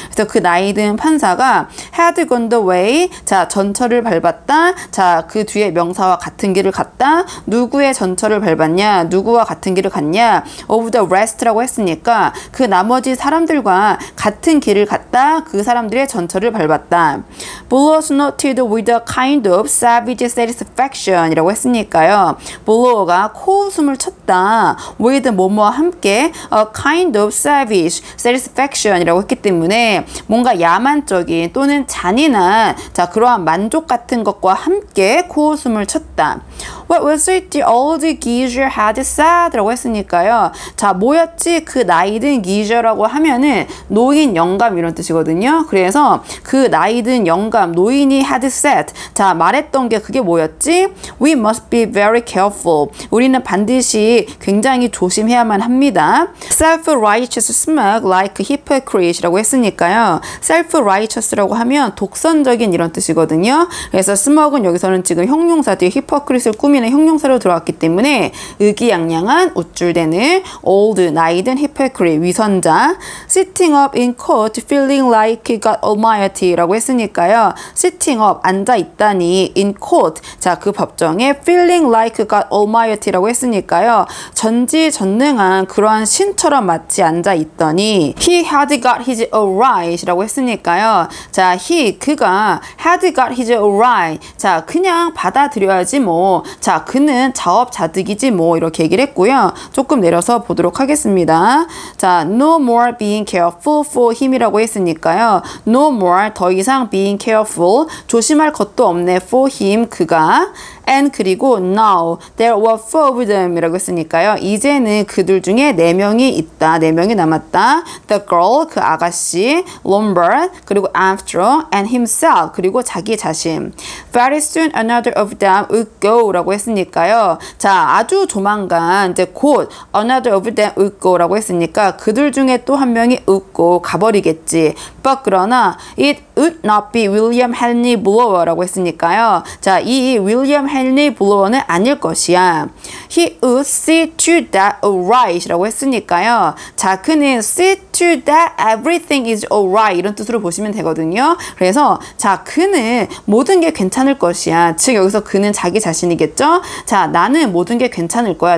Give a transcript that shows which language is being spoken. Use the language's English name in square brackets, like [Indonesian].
[Korean] 그래서 그 나이든 판사가 [English] had gone the way [Korean] 자, 전철을 밟았다. 자, 그 뒤에 명사와 같은 길을 갔다. 누구의 전철을 밟았냐? 누구와 같은 길을 갔냐? of the rest라고 했으니까 그 나머지 사람들과 같은 길을 갔다. 그 사람들의 전철을 밟았다. [English] Buller snorted with a kind of savage satisfaction [Korean] 이라고 했으니까요. Buller가 코웃음을 쳤다. with 뭐뭐와 함께 [English] a kind of savage satisfaction [Korean] 이라고 했기 때문에 뭔가 야만적인 또는 잔인한 자 그러한 만족 같은 것과 함께 코웃음을 쳤다. [English] What was it the old geezer had said? [Korean] 라고 했으니까요. 자 뭐였지? 그 나이든 geezer라고 하면은 노인 영감 이런 뜻이거든요. 그래서 그 나이든 영감 노인이 had said 자 말했던 게 그게 뭐였지? [English] We must be very careful. [Korean] 우리는 반드시 굉장히 조심해야만 합니다. [English] Self-righteous smug like hypocrite [Korean] 라고 했으니까요. Self-righteous라고 하면 독선적인 이런 뜻이거든요. 그래서 smug은 여기서는 지금 형용사 뒤에 hypocrite를 꾸미는 형용사로 들어왔기 때문에 의기양양한 우쭐대는 old 나이든 hypocrite 위선자. [English] Sitting up in court feeling like God Almighty [Korean] 라고 했으니까요. [English] Sitting up [Korean] 앉아 있다니 [English] in court [Korean] 자 그 법정에 [English] feeling like God Almighty라고 했으니까요. [Korean] 전지전능한 그러한 신처럼 마치 앉아 있더니 [English] he had got his right [Korean] 이라고 했으니까요. 자 그가 had got his right 자 그냥 받아들여야지 뭐 자 그는 자업자득이지 뭐 이렇게 얘기를 했고요. 조금 내려서 보도록 하겠습니다. [English] 자 no more being careful for him [Korean] 이라고 했으니까요. [English] no more 더 이상 being careful [Korean] 조심할 것도 없네 [English] for him 그가 and 그리고 now there were four of them [Korean] 이라고 했으니까요. 이제는 그들 중에 4명이 있다. 4명이 남았다. [English] The girl 그 아가씨 Lombard 그리고 Armstrong and himself [Korean] 그리고 자기 자신 [English] Very soon another of them would go [Korean] 라고 했으니까요. 자 아주 조만간 이제 곧 [English] another of them would go [Korean] 라고 했으니까 그들 중에 또 한 명이 would go 가버리겠지. [English] But 그러나 it would not be William Henry Blower [Korean] 라고 했으니까요. 자 이 William Henry Blower는 아닐 것이야. [English] He would see to that alright [Korean] 라고 했으니까요. 자 그는 [English] see to that everything is alright [Korean] 이런 뜻으로 보시면 되거든요. 그래서 자 그는 모든 게 괜찮을 것이야. 즉 여기서 그는 자기 자신이겠죠. 자 나는 모든 게 괜찮을 거야.